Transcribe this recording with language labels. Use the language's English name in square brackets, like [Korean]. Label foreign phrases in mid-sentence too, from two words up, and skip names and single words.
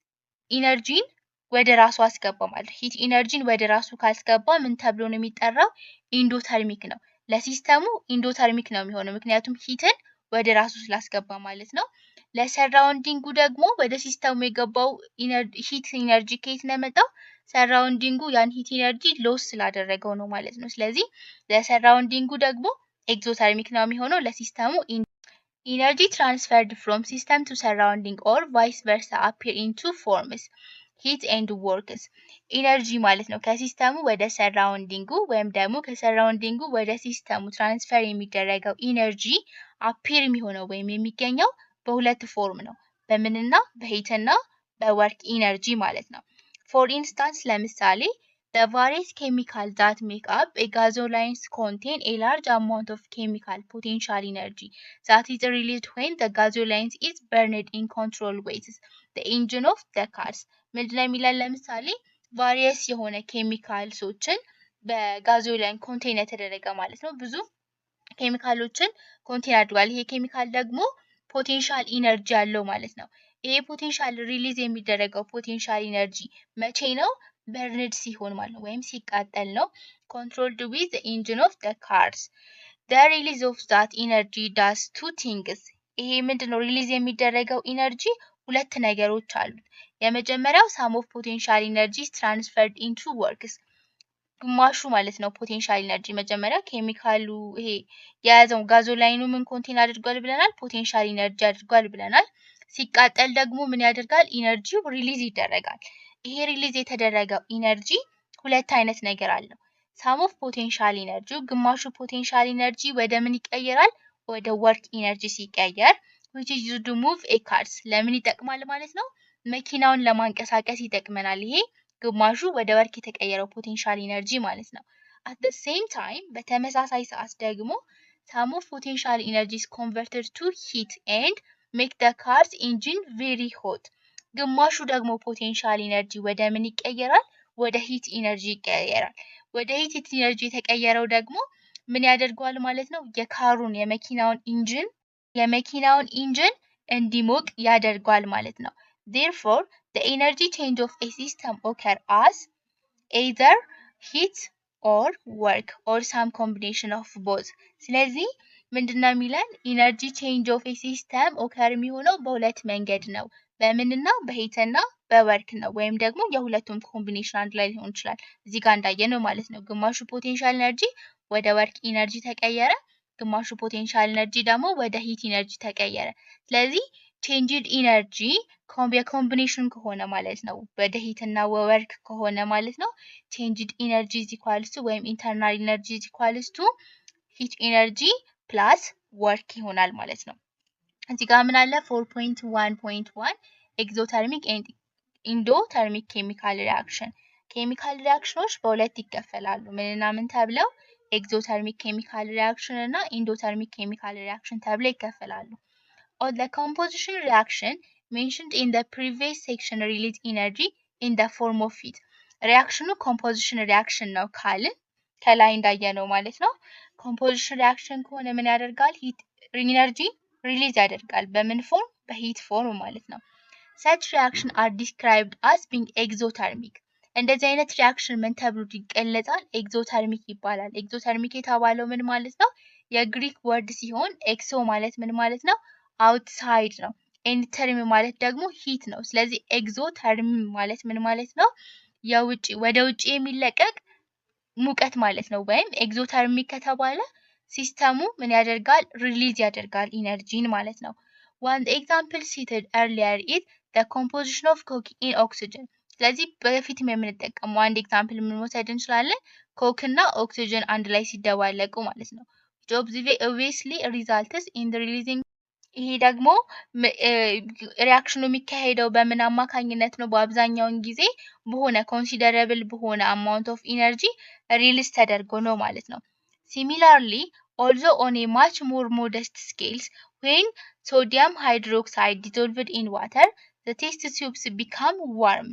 [Amharic] ኢነርጂን ወደ ራሱ አስገባ ማለት ሂት ኢነርጂን ወደ ራሱ ካስገባ ምን ተብሎ ነው የሚጠራው ኢንዶተርሚክ ነው ለሲስተሙ ኢንዶተርሚክ ነው የሚሆነው ምክንያቱም ሂትን ወደ ራሱ ስላስገባ ማለት ነው ለሰራውንዲንጉ ደግሞ ወደ ሲስተሙ የገባው ሂት ኢነርጂ ከየት ነው የመጣው ሰራውንዲንጉ ያን ሂት ኢነርጂ ሎስ ስላደረገው ነው ማለት ነው ስለዚህ ለሰራውንዲንጉ ደግሞ ኤግዞተርሚክ ነው የሚሆነው ለሲስተሙ [English] energy transferred from system to surrounding or vice versa appear in two forms heat and works energy [Amharic] ማለት ነው ከሲስተሙ ወደ ሰራውንዲንጉ ወይም ደግሞ ከሰራውንዲንጉ ወደ ሲስተሙ ትራንስፈር የሚደረገው ኢነርጂ አፒር የሚሆነው ወይም የሚገኘው በሁለት ፎርም ነው በምንና በሂትና በወርክ ኢነርጂ ማለት ነው [English] for instance [Amharic] ለምሳሌ [English] the various chemicals that make up a gasolines contain a large amount of chemical potential energy that is released when the gasolines is burned in controlled ways the engine of the cars [Amharic] ምንድነው የሚላል ለምሳሌ ቫሪየስ የሆነ ኬሚካልሶችን በጋዞላይን ኮንቴን የተደረገ ማለት ነው ብዙ ኬሚካሎችን ኮንቴን አድርጓል ይሄ ኬሚካል ደግሞ [English] potential energy [Amharic] አለው ማለት ነው ይሄ ፖቴንሻል ሪሊዝ የሚደረገው ፖቴንሻል ኢነርጂ መቼ ነው በርንድ ሲሆን ማለት ነው ወይም ሲቃጠል ነው [English] controlled with the engine of the cars the release of that energy [Amharic] does two things ይሄ ምንድነው ሪሊዝ የሚደረገው ኢነርጂ ሁለት ነገሮች አሉት የመጀመሪያው [English] sum of potential energy transferred into works [Amharic] ግማሹ ማለት ነው [English] potential energy [Amharic] መጀመሪያ ኬሚካሉ ይሄ የያዘው ጋዞላይኑ ምን ኮንቴን አድርጓል ብለናል [English] potential energy [Amharic] አድርጓል ብለናል ሲቃጠል ደግሞ ምን ያደርጋል ኢነርጂው ሪሊዝ ይደረጋል ይሄ ሪሊዝ የተደረገው ኢነርጂ ሁለት አይነት ነገር አለው [English] sum of potential energy [Amharic] ግማሹ [English] potential energy [Amharic] ወደ ምን ይቀየራል ወደ ወርክ ኢነርጂ ሲቀየር [English] which is used to move a cars [Amharic] ለምን ይጠቅማል ማለት ነው መኪናውን ለማንቀሳቀስ ይጠቅመናል ይሄ ግማሹ ወደ ወርክ የተቀየረው [English] potential energy [Amharic] ማለት ነው [English] at the same time [Amharic] በተመሳሳይ ሰዓት ደግሞ [English] sum of potential energy is converted to heat and make the car's engine very hot [Amharic] ግማሹ ደግሞ [English] potential energy [Amharic] ወደ ምን ይቀየራል ወደ [English] heat energy [Amharic] ይቀየራል ወደ [English] heat energy [Amharic] የተቀየረው ደግሞ ምን ያደርጋል ማለት ነው የካሩን የመኪናውን ኢንጂን እንዲሞቅ ያደርጋል ማለት ነው [English] therefore the energy change of a system occur as either heat or work or some combination of both [Amharic] ስለዚህ ምንድነው የሚለን [English] energy change of a system occur [Amharic] የሚሆነው በሁለት መንገድ ነው በምንና በሂትና በወርክ ነው ወይም ደግሞ የሁለቱም ኮምቢኔሽን አንድ ላይ ሊሆን ይችላል እዚህ ጋር እንዳየነው ማለት ነው ግማሹ [English] potential energy [Amharic] ወደ [English] work energy [Amharic] ተቀየረ ግማሹ [English] potential energy [Amharic] ደግሞ ወደ [English] heat energy [Amharic] ተቀየረ ስለዚህ [English] changed energy combination [Amharic] ከሆነ ማለት ነው ወደ ሂትና ወርክ ከሆነ ማለት ነው [English] changed energy is equals to [Amharic] ወይም [English] internal energy is equals to heat energy plus work [Amharic] ይሆናል ማለት ነው እዚህ ጋር ምን አለ 4.1.1 [English] exothermic and [Amharic] ኢንዶተርሚክ ኬሚካል ሪአክሽን ኬሚካል ሪአክሽኖች በሁለት ይከፈላሉ ምንና ምን ተብለው [English] exothermic chemical reaction እና endothermic chemical reaction [Amharic] ተብለው ይከፈላሉ። [English] Or the composition reaction mentioned in the previous section release energy in the form of heat. Reaction composition reaction [Amharic] ነው ካልን ከላይ እንዳየነው ማለት ነው። [English] composition reaction [Amharic] ከሆነ ምን ያደርጋል? [English] heat energy release [Amharic] ያደርጋል። በምን ፎርም? በheat [English] form [Amharic] ማለት ነው። [English] Such reaction are described as being exothermic. [Amharic] እንደዚህ አይነት ሪአክሽን ምን ተብሎ ይገለጻል? ኤግዞተርሚክ ይባላል። ኤግዞተርሚክ የተባለው ምን ማለት ነው? የግሪክ ወርድ ሲሆን ኤክሶ ማለት ምን ማለት ነው? አውትሳይድ ነው። ኤንድ ተርም ማለት ደግሞ ሂት ነው። ስለዚህ ኤግዞተርም ማለት ምን ማለት ነው? የውጪ ወደ ውጪ የሚለቀቅ ሙቀት ማለት ነው። ወይም ኤግዞተርሚክ ከተባለ ሲስተሙ ምን ያደርጋል? ሪሊዝ ያደርጋል ኢነርጂን ማለት ነው። [English] One example cited earlier is the composition of coke in oxygen. [Amharic] ስለዚህ በፊት የምንጠቀመው አንድ ኤግዛምፕል ምን መውሰድ እንችላለን? ኮክ እና ኦክሲጅን አንድ ላይ ሲደባለቁ ማለት ነው። [English] It obviously results in the releasing [Amharic] ይሄ ደግሞ ሪአክሽኑ የሚካሄደው በምን አማካኝነት ነው? በአብዛኛውን ጊዜ በሆነ ኮንሲደረብል በሆነ አማውንት ኦፍ ኢነርጂ ሪሊዝ ተደርጎ ነው ማለት ነው። [English] Similarly, although on a much more modest scales, when sodium hydroxide dissolved in water, the test tubes become worms.